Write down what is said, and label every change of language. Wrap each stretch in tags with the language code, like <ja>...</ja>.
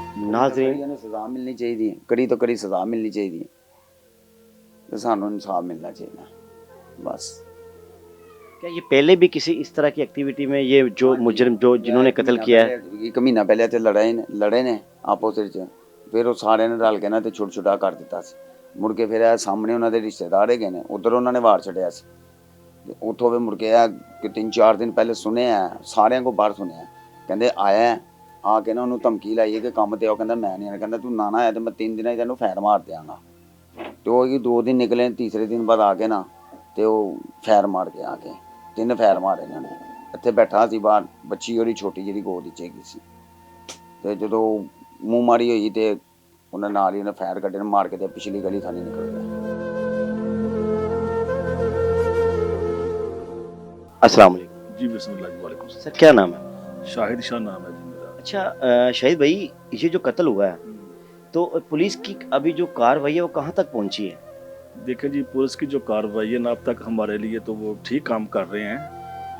<hi>नाज़रीन, सजा मिलनी चाहिए, कड़ी तो कड़ी सजा मिलनी चाहिए, तो सानू इंसाफ मिलना चाहिए बस। क्या ये पहले भी किसी इस तरह की एक्टिविटी में ये जो मुजरिम जो जिन्होंने कत्ल किया है?</hi> <pa>एक महीना पहले तो लड़े ने आपस ਵਿੱਚ, ਫਿਰ ਉਹ ਸਾਰਿਆਂ ਨੇ ਰਲ ਕੇ ਨਾ ਤੇ ਛੁੱਟ ਛੁਟਾ ਕਰ ਦਿੱਤਾ ਸੀ। ਮੁੜ ਕੇ ਫਿਰ ਇਹ ਸਾਹਮਣੇ ਉਹਨਾਂ ਦੇ ਰਿਸ਼ਤੇਦਾਰ ਹੈਗੇ ਨੇ, ਉਧਰ ਉਹਨਾਂ ਨੇ ਵਾਰ ਛੱਡਿਆ ਸੀ। ਤੇ ਉੱਥੋਂ ਵੀ ਮੁੜ ਕੇ ਆ ਕਿ 3-4 ਦਿਨ ਪਹਿਲੇ ਸੁਣਿਆ, ਸਾਰਿਆਂ ਕੋ ਬਾਹਰ ਸੁਣਿਆ, ਕਹਿੰਦੇ ਆਇਆ ਆ ਕੇ ਨਾ ਉਹਨੂੰ ਧਮਕੀ ਲਾਈ ਕਿ ਕੰਮ ਤੇ ਆਓ। ਕਹਿੰਦਾ ਮੈਂ ਨਹੀਂ ਆਣਾ। ਕਹਿੰਦਾ ਤੂੰ ਨਾ ਆਇਆ ਤੇ ਮੈਂ 3 ਦਿਨਾਂ 'ਚ ਤੈਨੂੰ ਫੈਰ ਮਾਰ ਦਿਆਂਗਾ। ਤੇ ਉਹ 2 ਦਿਨ ਨਿਕਲੇ, ਤੀਸਰੇ ਦਿਨ ਬਾਅਦ ਆ ਕੇ ਨਾ ਤੇ ਉਹ ਫੈਰ ਮਾਰ ਕੇ ਆ ਕੇ 3 ਫੈਰ ਮਾਰੇ ਇਹਨਾਂ ਨੇ। ਇੱਥੇ ਬੈਠਾ ਸੀ ਬਾਹਰ, ਬੱਚੀ ਉਹਦੀ ਛੋਟੀ ਜਿਹੜੀ ਗੋਦ ਵਿੱਚ ਹੈਗੀ ਸੀ। ਤੇ ਜਦੋਂ ਮੂੰਹ ਮਾਰੀ ਹੋਈ ਤੇ ਉਹਨਾਂ ਨਾਲ ਹੀ ਉਹਨੇ ਫੈਰ ਕੱਢੇ, ਮਾਰ ਕੇ ਤੇ ਪਿਛਲੀ ਗਲੀ ਥਾਣੀ ਨਿਕਲ ਗਿਆ।</pa> <hi>अस्सलाम वालेकुम। जी बिस्मिल्लाह जी, वालेकुम सलाम। सर क्या नाम है? शाहिद शाह नाम है जी मेरा। अच्छा शहीद भाई, ये जो कत्ल हुआ है तो पुलिस की अभी जो कार्रवाई है वो कहाँ तक पहुंची है? देखें जी, पुलिस की जो कार्रवाई है ना अब तक हमारे लिए तो वो ठीक काम कर रहे हैं।</hi>